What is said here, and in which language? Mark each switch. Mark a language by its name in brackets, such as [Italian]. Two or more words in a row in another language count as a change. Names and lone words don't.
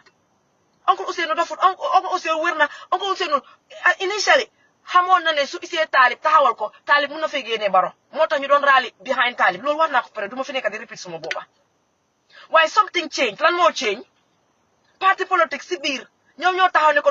[Wolof] Uncle Ousseynou dafut Uncle Ousseynou wér na Uncle Ousseynou initially xamoon na ne su isee Talib taxawal ko Talib mun na fee génnee Barrow moo tax ñu doon [English] rally behind [Wolof] Talib loolu wax naa ko pare du ma fi nekk di repeat suma booba waaye [English] something change [Wolof] lan moo change [English] party politics [Wolof] si biir ñoom ñoo taxaw ne ko